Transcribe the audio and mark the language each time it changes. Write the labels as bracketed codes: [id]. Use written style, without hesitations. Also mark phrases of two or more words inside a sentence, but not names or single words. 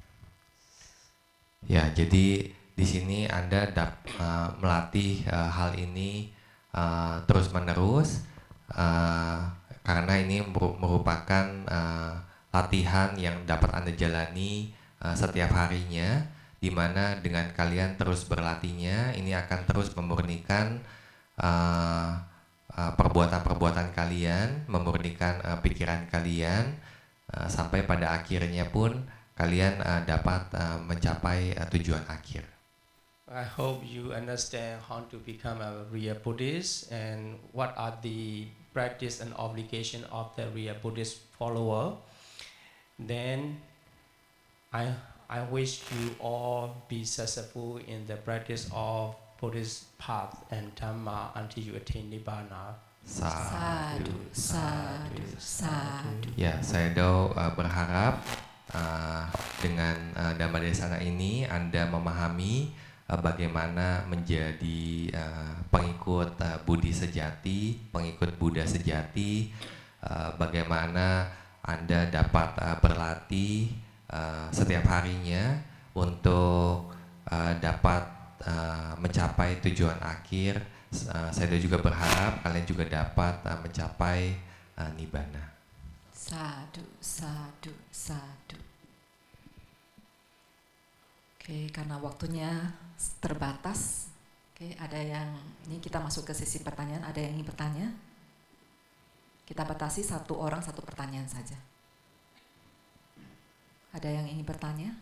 [id] Ya, jadi di sini Anda melatih hal ini terus-menerus karena ini merupakan latihan yang dapat Anda jalani setiap harinya, di mana dengan kalian terus berlatihnya, ini akan terus memurnikan perbuatan-perbuatan kalian, memurnikan pikiran kalian, sampai pada akhirnya pun kalian dapat mencapai tujuan akhir. [en] I hope you understand how to become a real Buddhist and what are the practice and obligation of the real Buddhist follower. Then I wish you all be successful in the practice of Buddhist path and Dhamma until you attain Nibbana. [pi] Sadhu, sadhu, sadhu. [id] Ya, Sayadaw berharap dengan Dhammadesana ini Anda memahami bagaimana menjadi pengikut Budi sejati, pengikut Buddha sejati, bagaimana Anda dapat berlatih setiap harinya untuk dapat mencapai tujuan akhir. Saya juga berharap kalian juga dapat mencapai Nibbana. [pi] Sadhu, sadhu, sadhu. [id] Oke, karena waktunya terbatas. Oke, ada yang ini kita masuk ke sesi pertanyaan. Ada yang ingin bertanya? Kita batasi 1 orang 1 pertanyaan saja. Ada yang ingin bertanya?